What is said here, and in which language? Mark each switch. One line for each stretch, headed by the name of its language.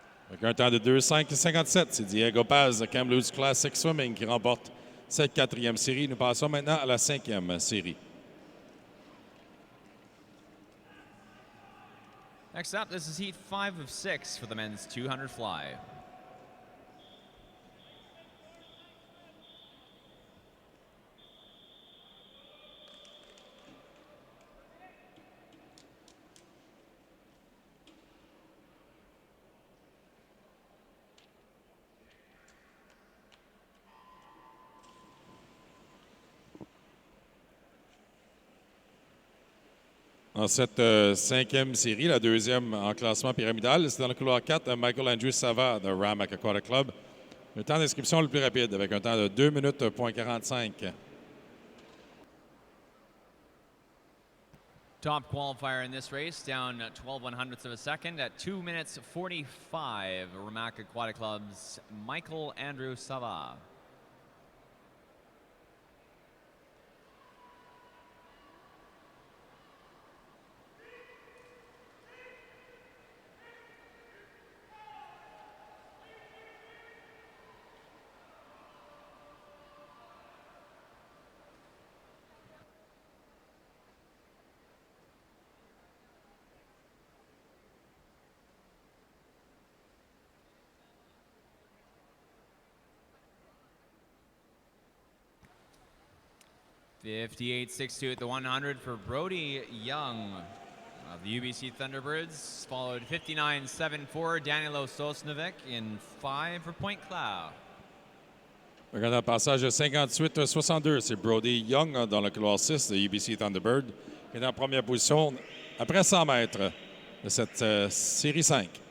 French: Avec un temps de 2:05.57, c'est Diego Paz de Kamloops Classic Swimming qui remporte cette 4e série. Nous passons maintenant à la 5e série.
English: Next up, this is Heat 5 of 6 for the men's 200 fly.
French: Dans cette 5e série, la 2e en classement pyramidal, c'est dans le couloir 4, Michael Andrew Sava de Ramac Aquatic Club. Le temps d'inscription le plus rapide avec un temps de 2 minutes 45.
English: Top qualifier in this race, down 12/100ths of a second at 2 minutes 45. Ramac Aquatic Club's Michael Andrew Sava. $58.62 at the 100 for Brody Young of the UBC Thunderbirds, followed 59.74 Danilo Sosnovic in 5 for Point Cloud.
French: Regardant le passage de 58-62, c'est Brody Young dans le couloir 6 de UBC Thunderbird, qui est en première position après 100 mètres de cette série 5.